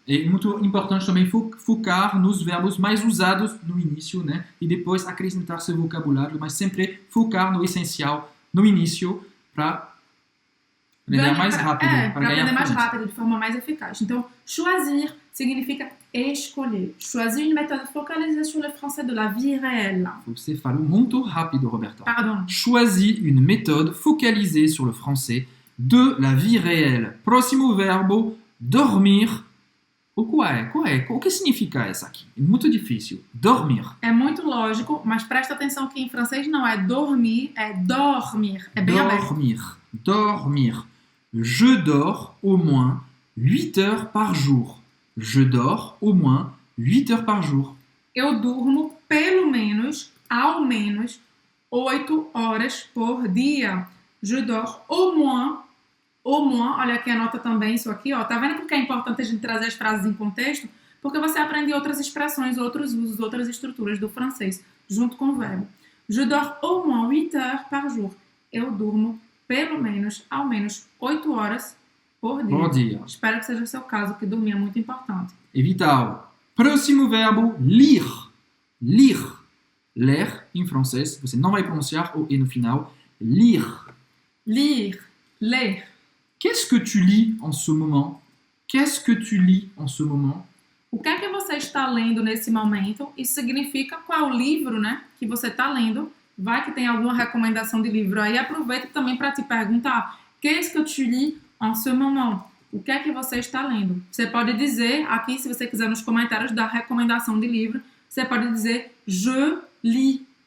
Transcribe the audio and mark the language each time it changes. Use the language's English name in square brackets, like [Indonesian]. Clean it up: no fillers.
[Portuguese] É muito importante também focar nos verbos mais usados no início, né? E depois acrescentar seu vocabulário, mas sempre focar no essencial no início para aprender mais rápido. Para aprender mais rápido, de forma mais eficaz. Então, choisir significa escolher. [French] Choisir une méthode focalisée sur le français de la vie réelle. [Portuguese] Você falou muito rápido, Roberta. [French] Pardon. Choisis une méthode focalisée sur le français de la vie réelle. [Portuguese] Próximo verbo, dormir. O que significa essa aqui? É muito difícil. Dormir. É muito lógico, mas presta atenção que em francês não é dormir, é dormir. É bem aberto. Dormir. [French] Je dors au moins 8 heures par jour. Je dors au moins 8 heures par jour. [Portuguese] Eu durmo pelo menos, ao menos, 8 horas por dia. [French] Je dors au moins au moins, [Portuguese] olha aqui, anota também isso aqui, ó. Tá vendo porque é importante a gente trazer as frases em contexto? Porque você aprende outras expressões, outros usos, outras estruturas do francês, junto com o verbo. [French] Je dors au moins 8 heures par jour. [Portuguese] Eu durmo pelo menos, ao menos, 8 horas por dia. Por dia. Espero que seja o seu caso, que dormir é muito importante. E vital. Próximo verbo, lire. Lire. Ler, em francês, você não vai pronunciar o E no final. [French] Lire. Lire, ler. Qu'est-ce que tu lis en ce moment? Qu'est-ce que tu lis en ce moment? [Portuguese] O que é que você está lendo nesse momento? Isso significa qual é o livro, né, que você está lendo. Vai que tem alguma recomendação de livro aí. Aproveita também para te perguntar: [French] qu'est-ce que tu lis en ce moment? [Portuguese] O que é que você está lendo? Você pode dizer aqui, se você quiser nos comentários da recomendação de livro, você pode dizer [French] je lis.